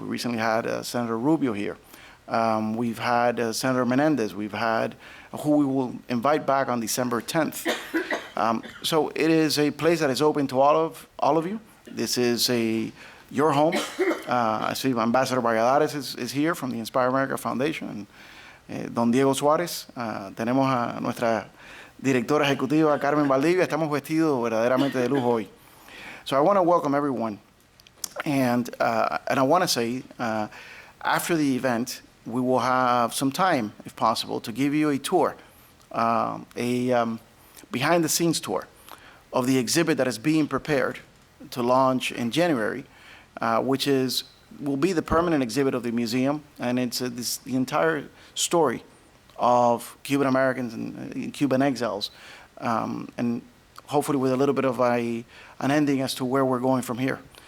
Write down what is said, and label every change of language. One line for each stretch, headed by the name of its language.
English: We recently had Senator Rubio here. We've had Senator Menendez. We've had who we will invite back on December 10th. So it is a place that is open to all of you. This is your home. I see Ambassador Valladares is here from the Inspire America Foundation. And, Don Diego Suárez.
Spanish: Tenemos a nuestra directora ejecutiva, Carmen Valdivia. Estamos vestidos verdaderamente de lujo hoy.
English: So I want to welcome everyone. And I want to say, after the event, we will have some time, if possible, to give you a tour, a behind-the-scenes tour of the exhibit that is being prepared to launch in January, which will be the permanent exhibit of the museum, and it's the entire story of Cuban Americans and Cuban exiles, and hopefully with a little bit of an ending as to where we're going from here.